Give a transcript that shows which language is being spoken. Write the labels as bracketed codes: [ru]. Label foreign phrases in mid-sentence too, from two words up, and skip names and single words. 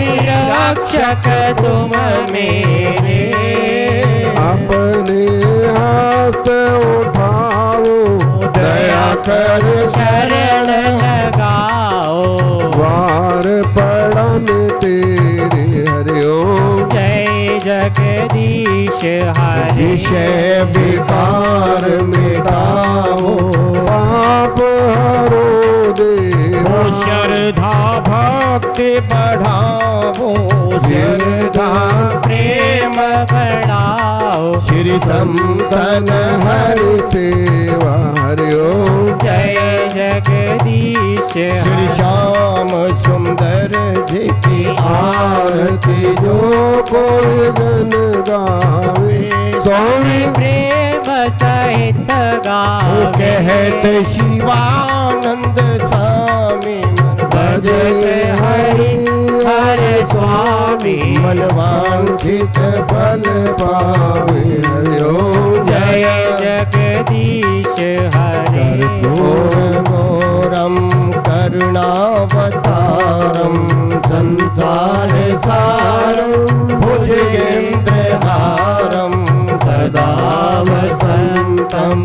[hi] स्वामी रक्षक तुम मेरे। अपने हस्त उठाओ दया कर शरण लगाओ वार पड़न तेरे हरिओम जय जगदीश हरे। विषय विकार मिटाओ पाप के बढ़ावो श्रद्धा प्रेम बढ़ाओ श्री संतन हरि सेवा हरि ओम जय जगदीश श्री श्याम सुंदर जी की आरती जो कोई जन गावे स्वामी प्रेम सहित वो गाओ कहत शिवानंद स्वामी भज हरि हरे स्वामी मन वांछित फल पावे हरि ओम जय जगदीश हरे [sa] कर्पूरगौरं करुणावतारं संसार सारं भुजगेन्द्रहारं सदा वसन्तं